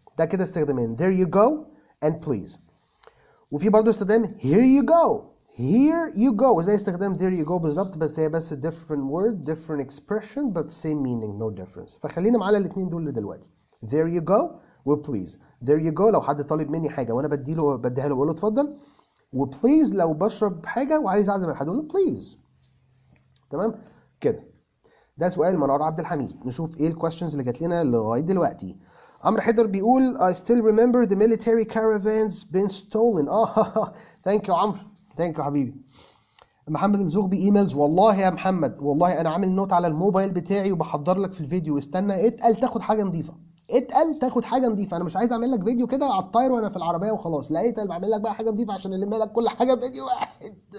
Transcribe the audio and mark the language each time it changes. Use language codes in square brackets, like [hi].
[ar] ده كده استخدامين there you go and please. وفي برضه استخدام here you go، here you go زي استخدام there you go بالظبط، بس هي بس different word different expression but same meaning no difference. فخلينا معانا الاثنين دول دلوقتي، there you go و please. there you go لو حد طالب مني حاجه وانا بديها له بقول له اتفضل، وبليز لو بشرب حاجه وعايز اعزم حد اقول له please، تمام كده. ده سؤال منار عبد الحميد. نشوف ايه الكويستشنز اللي جات لنا لغايه دلوقتي. [en] عمرو حيدر بيقول I still remember the military caravans been stolen. [ar] ثانك يو عمرو، ثانك يو حبيبي. محمد الزغبي ايميلز. والله يا محمد والله انا عامل نوت على الموبايل بتاعي وبحضر لك في الفيديو. استنى، اتقل تاخد حاجه نظيفه، اتقل تاخد حاجه نظيفه. انا مش عايز اعمل لك فيديو كده على الطاير وانا في العربيه وخلاص، لا اتقل بعمل لك بقى حاجه نظيفه عشان الم لك كل حاجه في فيديو واحد.